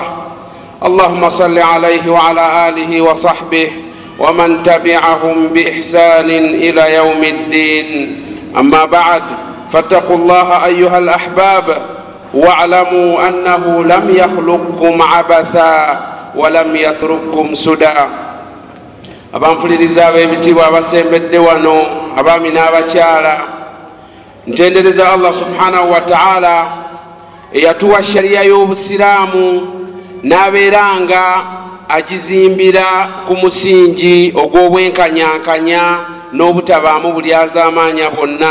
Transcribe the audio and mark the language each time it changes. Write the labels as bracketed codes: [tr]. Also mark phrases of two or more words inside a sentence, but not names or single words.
[ar] اللهم صل عليه وعلى آله وصحبه ومن تبعهم بإحسان إلى يوم الدين. أما بعد، فاتقوا الله أيها الأحباب، واعلموا أنه لم يخلقكم عبثا ولم يترككم سدى. [lg] Abampuliriza ab'ebitiibwa abasembedde wano, abaami n'abakyala, ntendereza Allah [ar] سبحانه وتعالى [lg] eyatuwa shariya y'obusiraamu n'abeeranga agizimbira ku musingi ogw'obwenkanyankanya n'obutabaamu bulyazaamaanya bwonna.